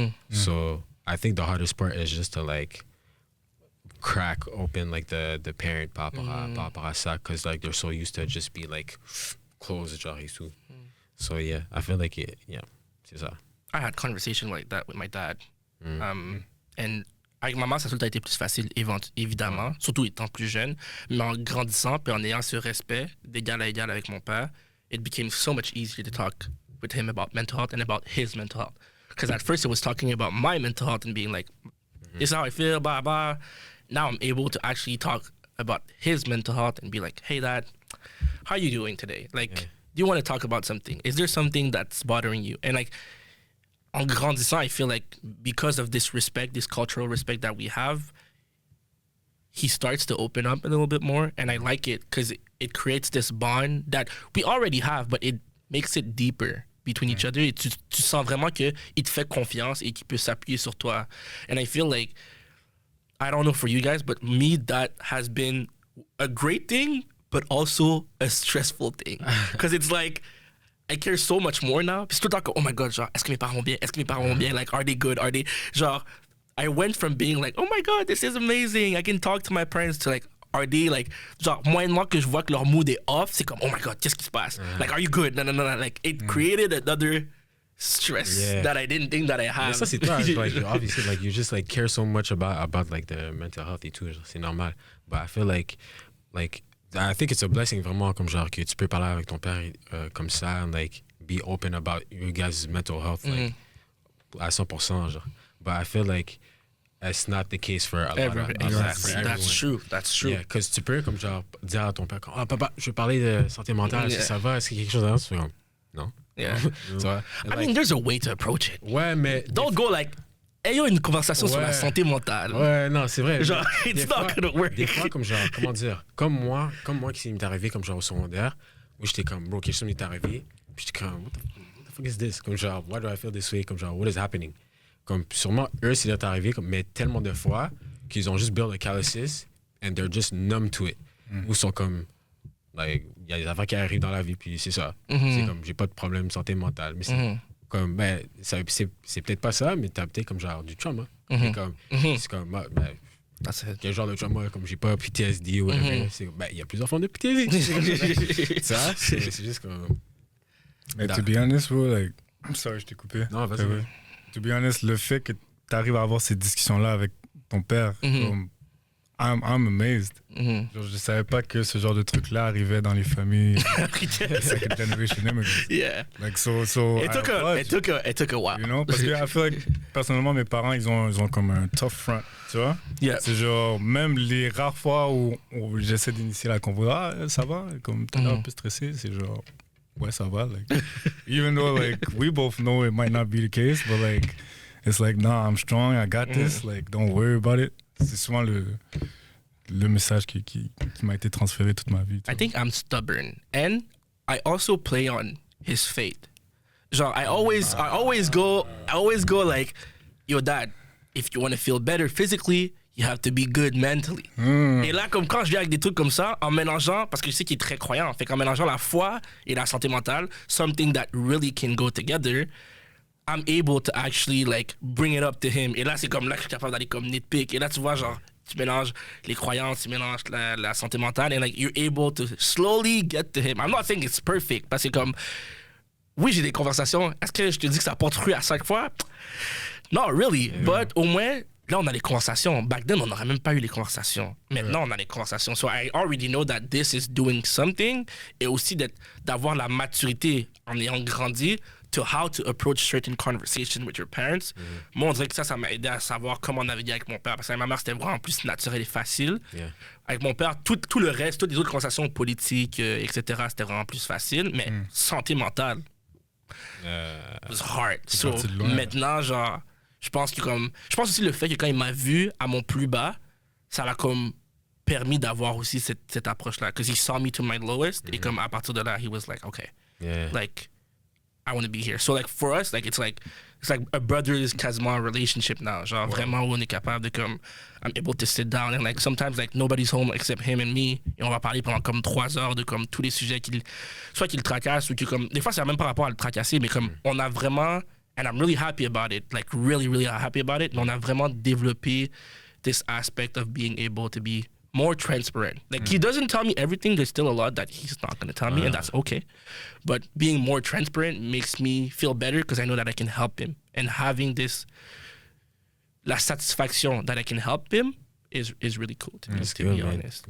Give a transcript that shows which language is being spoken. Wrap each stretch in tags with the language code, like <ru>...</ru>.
<en>So I think the hardest part is just to like crack open like the parent</en> <fr>par rapport à ça,</fr> <en>because like they're so used to just be like close</en> <fr>genre et tout.</fr> <en>So yeah, I feel like</en> <fr>c'est ça.</fr> <en>I had conversation like that with my dad.</en> <fr>And avec maman, ça a tout le temps été plus facile, évidemment, surtout étant plus jeune, mais en grandissant puis en ayant ce respect d'égal à égal avec mon père,</fr> <en>it became so much easier to talk with him about mental health and about his mental health. Because at first it was talking about my mental health and being like, this is how I feel, blah, blah. Now I'm able to actually talk about his mental health and be like, hey, Dad, how are you doing today? Like, do you want to talk about something? Is there something that's bothering you? And like,</en> <fr>en grandissant,</fr> <en>I feel like because of this respect, this cultural respect that we have, he starts to open up a little bit more, and I like it because it creates this bond that we already have, but it makes it deeper between each other.</en> <fr>Et tu sens vraiment qu'il te fait confiance et qu'il peut s'appuyer sur toi.</fr> <en>And I feel like, I don't know for you guys, but me, that has been a great thing, but also a stressful thing. Because it's like, I care so much more now.</en> <fr>Puis tout le temps que,</fr> <en>oh my God,</en> <fr>genre, est-ce que mes parents vont bien? Est-ce que mes parents vont bien?</fr> <en>Like, are they good? Are they... Genre, I went from being like, oh my God, this is amazing, I can talk to my parents, to like, are they like,</en> <fr>genre, moyennement que je vois que leur mood est off, c'est comme, oh my God, qu'est-ce qui se passe?</fr> <en>Like, are you good? No. Like, it created another stress that I didn't think that I had.</en> <fr>Ça, c'est toi,</fr> <en>like, obviously, like, you just, like, care so much about like, the mental health</en> <fr>et tout, c'est normal.</fr> <en>But I feel like, I think it's a blessing,</en> <fr>vraiment, comme genre, que tu peux parler avec ton père comme ça,</fr> <en>and, like, be open about you guys' mental health, like,</en> <fr>à 100%, genre.</fr> <en>But I feel like it's not the case for a lot of Exactly. That's true. Yeah, because</en> <fr>tu peux, comme genre, dire à ton père, ah, papa, je veux parler de santé mentale, est-ce que ça va? Est-ce qu'il y a quelque chose à dire? Non.</fr> <en>Yeah.</en> <fr>Tu vois?</fr> <en>I mean, there's a way to approach it.</en> <fr>Ouais, mais...</fr> <en>Don't go like,</en> <fr>ayons une conversation sur la santé mentale. Ouais, non, c'est vrai.</fr> <en>Genre, it's not gonna work.</en> <fr>Des fois, comme genre, comment dire, comme moi qui m'est arrivé, comme genre au secondaire, où j'étais comme, bro, quelque chose m'est arrivé, puis j'étais comme,</fr> <en>what the fuck is this?</en> <fr>Comme genre,</fr> <en>why do I feel this way? Comme genre, what is happening?</en> <fr>Comme sûrement, eux, c'est arrivé, mais tellement de fois qu'ils ont juste</fr> <en>built a calluses and they're just numb to it.</en> <fr>Ou sont comme, like, il y a des affaires qui arrivent dans la vie, puis c'est ça. C'est comme, j'ai pas de problème de santé mentale. Mais c'est comme, ben, c'est peut-être pas ça, mais t'as peut-être comme genre du trauma. Comme, c'est comme, ben, quel genre de trauma, comme j'ai pas PTSD ou whatever. Ben, il y a plusieurs formes de PTSD. Ça, c'est juste comme.</fr> <en>Mais to be honest, bro, like, I'm sorry,</en> <fr>je t'ai coupé. Non, vas-y.</fr> <en>To be honest,</en> <fr>le fait que tu arrives à avoir ces discussions-là avec ton père, comme,</fr> <en>I'm amazed.</en> <fr>Genre, je savais pas que ce genre de truc-là arrivait dans les familles second generation immigrants.</fr> <en>Yeah. Like so It took a while. You know,</en> <fr>parce que</fr> <en>I feel like,</en> <fr>personnellement, mes parents, ils ont comme un</fr> <en>tough front,</en> <fr>tu vois.</fr> <en>Yeah.</en> <fr>C'est genre, même les rares fois où j'essaie d'initier la convo, ça va, comme t'es un peu stressé, c'est genre, ouais, ça va.</fr> <en>Like, even though, like, we both know it might not be the case, but, like, it's like, nah, I'm strong, I got this, like, don't worry about it.</en> <fr>C'est souvent le message qui m'a été transféré toute ma vie.</fr> <en>I think I'm stubborn, and I also play on his faith. Genre, I always go like, yo, dad, if you want to feel better physically, you have to be good mentally.</en> <fr>Et là, comme quand je viens avec des trucs comme ça, en mélangeant, parce que je sais qu'il est très croyant, fait qu'en mélangeant la foi et la santé mentale,</fr> <en>something that really can go together, I'm able to actually like bring it up to him.</en> <fr>Et là, c'est comme là que je suis capable d'aller comme nitpick. Et là, tu vois, genre, tu mélanges les croyances, tu mélanges la santé mentale,</fr> <en>and like you're able to slowly get to him. I'm not saying it's perfect,</en> <fr>parce que comme, oui, j'ai des conversations. Est-ce que je te dis que ça porte fruit à chaque fois?</fr> <en>Not really,</en> <fr>but au moins, là, on a les conversations.</fr> <en>Back then,</en> <fr>on n'aurait même pas eu les conversations. Maintenant, on a les conversations.</fr> <en>So I already know that this is doing something.</en> <fr>Et aussi d'avoir la maturité en ayant grandi</fr> <en>to how to approach certain conversations with your parents.</en> <fr>Moi, on dirait que ça m'a aidé à savoir comment naviguer avec mon père. Parce que avec ma mère, c'était vraiment plus naturel et facile.</fr> <en>Yeah.</en> <fr>Avec mon père, tout le reste, toutes les autres conversations politiques, etc., c'était vraiment plus facile. Mais santé mentale,</fr> <en>it was hard.</en> <fr>So, maintenant, genre, je pense aussi le fait que quand il m'a vu à mon plus bas, ça l'a comme permis d'avoir aussi cette approche-là.</fr> <en>Because he saw me to my lowest.</en> <fr>Et comme à partir de là,</fr> <en>he was like, okay, like, I want to be here. So like for us, like it's like a brother's</en> <fr>quasiment</fr> <en>relationship now.</en> <fr>Genre vraiment où on est capable de comme,</fr> <en>I'm able to sit down and like sometimes like nobody's home except him and me.</en> <fr>Et on va parler pendant comme 3 heures de comme tous les sujets soit qu'il tracasse ou que comme, des fois c'est même pas rapport à le tracasser, mais comme on a vraiment,</fr> <en>and I'm really happy about it, like really, really happy about it.</en> <fr>Mais on a vraiment développé</fr> <en>this aspect of being able to be more transparent. Like he doesn't tell me everything. There's still a lot that he's not going to tell me, and that's okay. But being more transparent makes me feel better because I know that I can help him. And having</en> <fr>la satisfaction</fr> <en>that I can help him is really cool to be honest.</en>